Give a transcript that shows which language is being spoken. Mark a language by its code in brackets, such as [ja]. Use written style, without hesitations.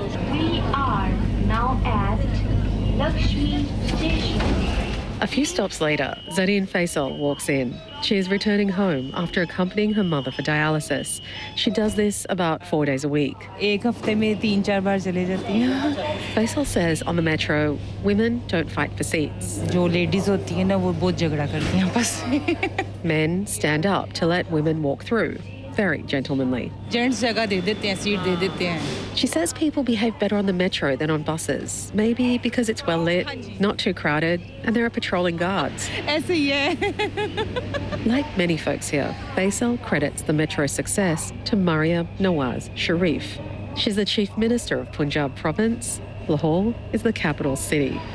[en] We are now at Lakshmi Station. A few stops later, Zarin Faisal walks in. She is returning home after accompanying her mother for dialysis. She does this about 4 days a week. Faisal says on the metro, women don't fight for seats. [ur] جو ladies ہوتی ہے نا, وہ بہت جھگڑا کرتی ہے بس. [en] Men stand up to let women walk through, very gentlemanly. [ur] Gents جگہ دے دیتے ہیں, سیٹ دے دیتے ہیں. [en] She says people behave better on the metro than on buses. Maybe because it's well lit, not too crowded, and there are patrolling guards. Like many folks here, Faisal credits the metro's success to Mariam Nawaz Sharif. She's the chief minister of Punjab province. Lahore is the capital city.